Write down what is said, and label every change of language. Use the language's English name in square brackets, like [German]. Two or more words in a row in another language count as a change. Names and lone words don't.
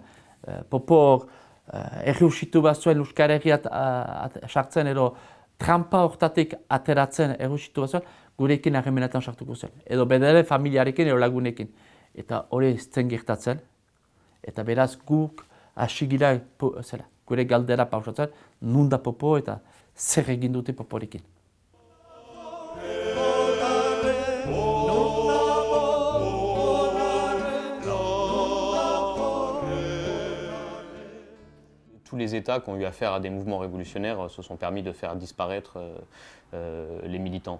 [Basque] Popo errusitu bat zuen Euskal Herriat sartzen edo trampa hortatik ateratzen errusitu bat zuen, gurekin harremenetan sartuko zen. Edo bedere familiarekin edo lagunekin. Eta hori zen gertatzen. Eta beraz guk hasi gira gure galdera pausatzen, nun da Popo eta zer egin dute Poporekin. [French] Tous les États qui ont eu affaire à des mouvements révolutionnaires se sont permis de faire disparaître les militants.